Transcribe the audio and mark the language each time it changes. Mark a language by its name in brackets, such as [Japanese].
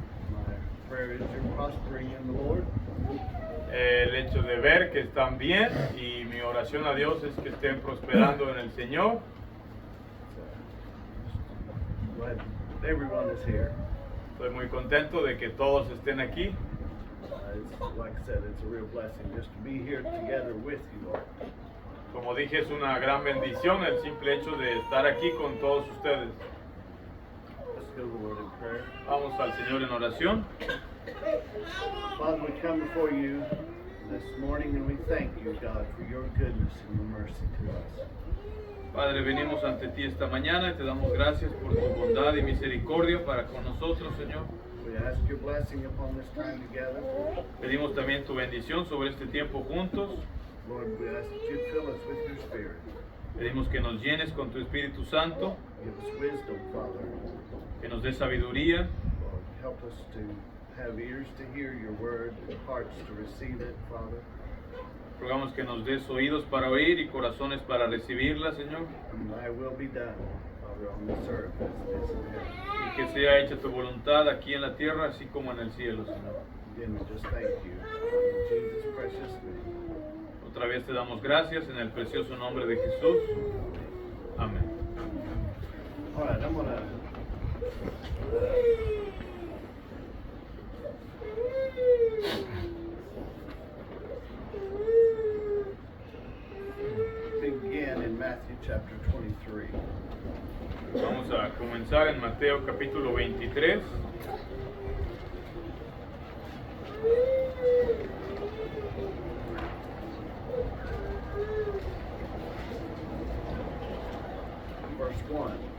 [English] My prayer is you're prospering in the Lord. [Spanish] El hecho de ver que están bien y mi oración a Dios es que estén prosperando en el Señor. [English] Glad everyone is here. [Spanish] Estoy muy contento de que todos estén aquí. [English] Like I said, it's a real blessing just to be here together with you, Lord. [Spanish] Como dije, es una gran bendición el simple hecho de estar aquí con todos ustedes. [English] Let's go to the Lord in prayer. [Spanish] Vamos al Señor en oración. [English] Father, we come before you this morning and we thank you, God, for your goodness and your mercy to us. [Spanish] Padre, venimos ante ti esta mañana y te damos gracias por tu bondad y misericordia para con nosotros, Señor. [English] We ask your blessing upon this time together. [Spanish] Pedimos también tu bendición sobre este tiempo juntos. [English] Lord, we ask that you fill us with your spirit. [Spanish] Pedimos que nos llenes con tu Espíritu Santo, [English] Give us wisdom, Father. [Spanish] que nos dé sabiduría. [English] Lord, help us to have ears to hear your word and hearts to receive it, Father. [Spanish] Rogamos que nos des oídos para oír y corazones para recibirla, Señor. [English] And thy will be done, Father, on this earth as it is in heaven. [Spanish] Y que sea hecha tu voluntad aquí en la tierra, así como en el cielo, Señor. [English] Again, we just thank you. In Jesus' precious name. [Spanish] Otra vez te damos gracias en el precioso nombre de Jesús. Amén. [English] All right, I'm going to begin in Matthew chapter 23. [Spanish] Vamos a comenzar en Mateo capítulo 23. [English] Verse 1.